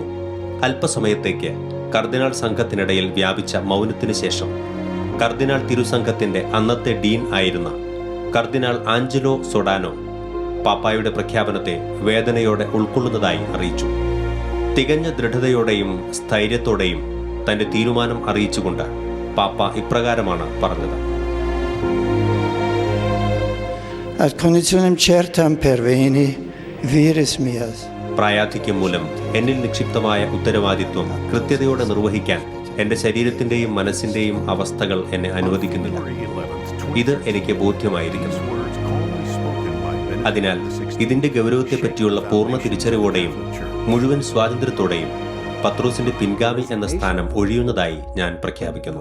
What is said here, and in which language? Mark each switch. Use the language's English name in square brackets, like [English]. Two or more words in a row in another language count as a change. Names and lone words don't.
[Malayalam] അല്പസമയത്തേക്ക് കർദിനാൾ സംഘത്തിനിടയിൽ വ്യാപിച്ച മൗനത്തിനു ശേഷം കർദിനാൾ തിരുസംഘത്തിന്റെ അന്നത്തെ ഡീൻ ആയിരുന്ന കർദിനാൾ ആഞ്ചലോ സൊഡാനോ പാപ്പായുടെ പ്രഖ്യാപനത്തെ വേദനയോടെ ഉൾക്കൊള്ളുന്നതായി അറിയിച്ചു. തികഞ്ഞ ദൃഢതയോടെയും സ്ഥൈര്യത്തോടെയും തന്റെ തീരുമാനം അറിയിച്ചുകൊണ്ട് പാപ്പ ഇപ്രകാരമാണ് പറഞ്ഞത്: [Latin] Ad conditionem certam perveni vires meas. [Malayalam] പ്രായാധിക്യം മൂലം എന്നിൽ നിക്ഷിപ്തമായ ഉത്തരവാദിത്വം കൃത്യതയോടെ നിർവഹിക്കാൻ എന്റെ ശരീരത്തിന്റെയും മനസ്സിന്റെയും അവസ്ഥകൾ എന്നെ അനുവദിക്കുന്നില്ല. ഇത് എനിക്ക് ബോധ്യമായിരിക്കുന്നു. അതിനാൽ ഇതിന്റെ ഗൗരവത്തെപ്പറ്റിയുള്ള പൂർണ്ണ തിരിച്ചറിവോടെയും മുഴുവൻ സ്വാതന്ത്ര്യത്തോടെയും പത്രോസിന്റെ പിൻഗാമി എന്ന സ്ഥാനം ഒഴിയുന്നതായി ഞാൻ പ്രഖ്യാപിക്കുന്നു.